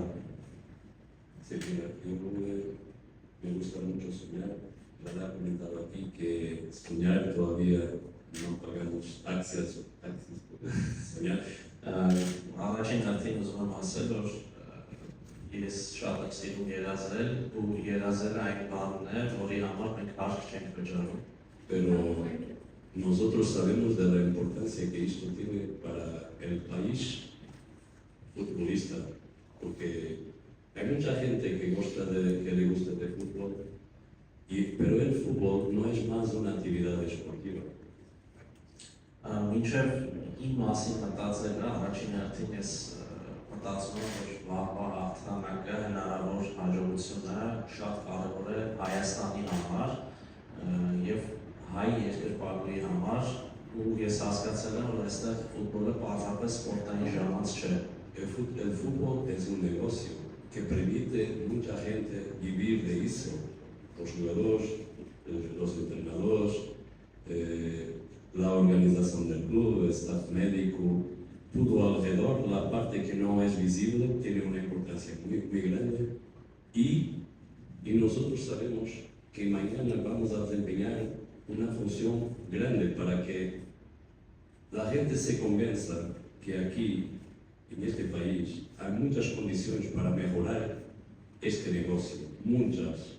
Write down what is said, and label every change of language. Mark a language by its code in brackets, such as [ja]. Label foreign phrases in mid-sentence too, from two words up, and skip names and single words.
[es] Sí, mira, me gusta mucho soñar. Ya le he comentado aquí que soñar todavía no pagamos taxis por soñar. [hy] Առաջին հերթին ուզում եմ ասել, որ ես շատ եմ սիրում երազել ու երազելը այն բանն է, որի համար մենք հարկ չենք վճարում։ [es] Pero nosotros sabemos de la importancia que esto tiene para el país futbolista, porque hay mucha gente que le gusta de fútbol, pero el fútbol no es más una actividad deportiva. [hy] Մինչև իմ մասին մտածելը առաջին հերթին ես մտածում եմ, որ վաղվա հաղթանակը հնարավոր հաջողությունը շատ կարևոր է Հայաստանի համար եւ հայ երկրպագուի համար ու ես հասկացել եմ, որ այստեղ ֆուտբոլը պարզապես սպորտային ժամանց չէ։ [es] El fútbol es un negocio que permite a mucha gente vivir de eso. Los jugadores, los entrenadores, la organización del club, el staff médico, todo alrededor, la parte que no es visible tiene una importancia muy grande y nosotros sabemos que mañana vamos a desempeñar una función grande para que la gente se convenza que aquí, en este país, hay muchas condiciones para mejorar este negocio, muchas.